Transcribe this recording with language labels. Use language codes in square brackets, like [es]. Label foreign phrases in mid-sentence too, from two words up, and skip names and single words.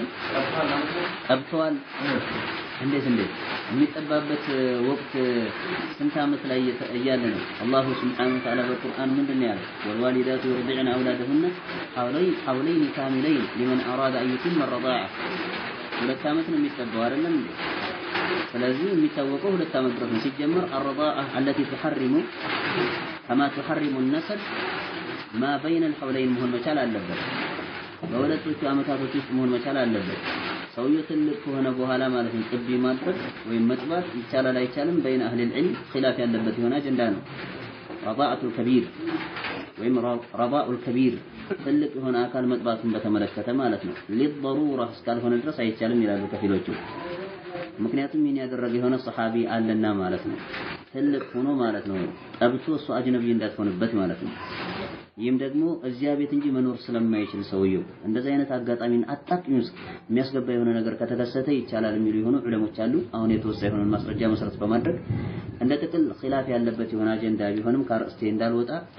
[am] ጠብቷል እንዴት የሚጠባበት ወቅት ስንት አመት ላይ እያለ ነው [ar] الله سبحانه وتعالى [am] በቁርአን ምንድነው ያለው [ar] والوالدات يرضعن أولادهن حولين كاملين لمن أراد أن يتم الرضاعة [am] ሁለት አመት ነው የሚጠባው አይደለም እንዴ ስለዚህ የሚታወቀው ሁለት አመት ድረስ ነው ሲጀመር [ar] الرضاعة التي تحرم كما تحرم النسل ما بين الحولين [am] መሆን መቻል አለበት በሁለቶቹ አመታቶች ውስጥ መሆን መቻል አለበት ሰውየው ትልቅ ከሆነ በኋላ ማለት ነው ጥቢ ማድረግ ወይም መጥባት ይቻላል አይቻልም በእነ [ar] أهل العلم [am] ኺላፍ ያለበት የሆነ አጀንዳ ነው [ar] رضاعة الكبير [am] ወይም [ar] رضاء الكبير [am] ትልቅ የሆነ አካል መጥባቱን በተመለከተ ማለት ነው للضروره እስካልሆነ ድረስ አይቻልም ይላሉ ከፊሎቹ ምክንያቱም ይሄን ያደረገ የሆነ ሰሃቢ አለና ማለት ነው ትልቅ ሆኖ ማለት ነው ጠብቶ እሱ አጅነቢ እንዳትሆንበት ማለት ነው ይህም ደግሞ እዚያ ቤት እንጂ መኖር ስለማይችል ሰውየው እንደዚህ አይነት አጋጣሚን አጣጥሚ ውስጥ የሚያስገባ የሆነ ነገር ከተከሰተ ይቻላል የሚሉ የሆኑ ዑለሞች አሉ አሁን የተወሰነ የሆነ ማስረጃ መሰረት በማድረግ እንደ ጥቅል ኺላፍ ያለበት የሆነ አጀንዳ ቢሆንም ካርስቴ እንዳልወጣ